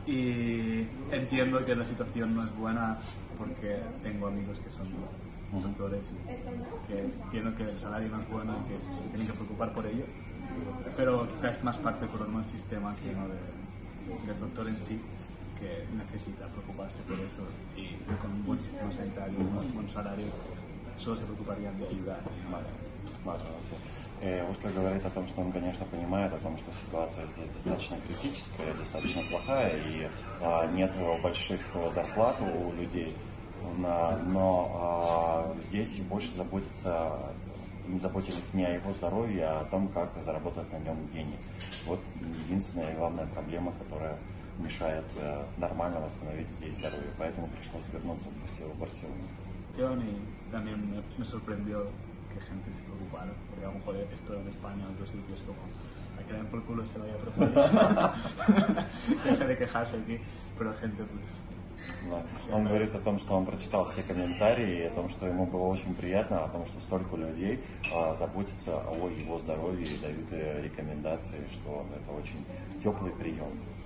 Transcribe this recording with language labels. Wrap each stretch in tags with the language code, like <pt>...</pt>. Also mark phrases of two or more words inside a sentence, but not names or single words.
<es>Y entiendo que la situación no es buena porque tengo amigos que son doctores y que entiendo que el salario no es bueno y que se tienen que preocupar por ello, pero quizás es más parte del problema del sistema que no del doctor en sí, que necesita preocuparse por eso, y con un buen sistema sanitario, un buen salario, solo se preocuparían de ayudar.</es> <ru>Оскар говорит о том, что он, конечно, понимает о том, что ситуация здесь достаточно критическая, достаточно плохая, и нет больших зарплат у людей, но здесь больше не заботились не о его здоровье, а о том, как заработать на нем денег. Вот единственная и главная проблема, которая мешает нормально восстановить здесь здоровье, поэтому пришлось вернуться в Барселону.</ru> <es>Y también me sorprendió que gente se preocupara, porque a lo mejor esto en España, en otros sitios, como a que le den por culo y se vaya a preocupar. Deje de quejarse aquí, pero gente pues...</es> <ru>Да. Он говорит о том, что он прочитал все комментарии, о том, что ему было очень приятно, о том, что столько людей заботятся о его здоровье и дают рекомендации, что это очень теплый прием.</ru>